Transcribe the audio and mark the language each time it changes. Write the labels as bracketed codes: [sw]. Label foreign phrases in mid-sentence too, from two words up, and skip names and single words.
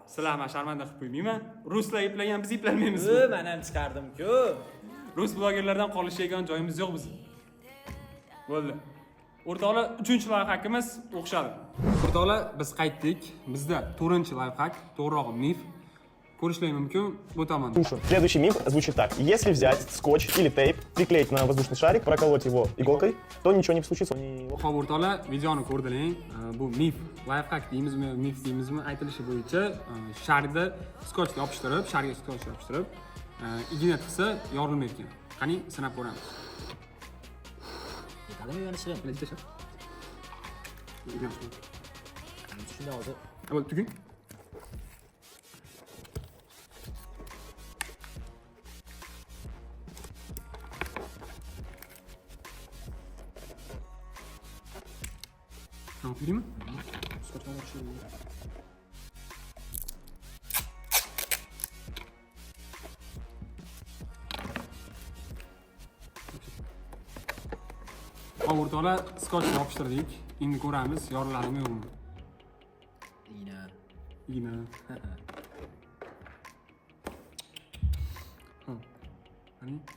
[uz] Sizlarni sharmanda qilib qo'ymayman. Ruslar iplagan, biz iplalmaymizmi? Men ham chiqardim-ku. Rus blogerlardan qolishgan joyimiz yo'q bizning. Bo'ldi. O'rtoqlar, 3-live hackimiz o'xshadi. O'rtoqlar, biz qaytdik. Bizda 4-live hack, to'g'rirog'i mif. Ko'rishlar mumkin bu tomonda. [ru] Слушай, следующий миф звучит так. Если взять скотч или тейп, приклеить на воздушный шарик, проколоть его иголкой, то ничего не случится. [uz] Xo'p, o'rtoqlar, videoni ko'rdilar. Bu mif, live hack deymizmi, mif deymizmi, aytilishi bo'yicha sharikda skotchga yopishtirib, sharga skotch yopishtirib, igna tiqsa yorilmaydi ekan. Qani, sinab ko'ramiz. Yetadimi yonishim? Bilan tashlab. Shunday hozir. Avval tuging. [tr] Ne yapayım? Skotch'a başlayalım. [uz] O'rtoqlar, skotchni yopishtirdik. Endi ko'ramiz, yoriladimi yo'qmi? Igna. Xo'p. Qani?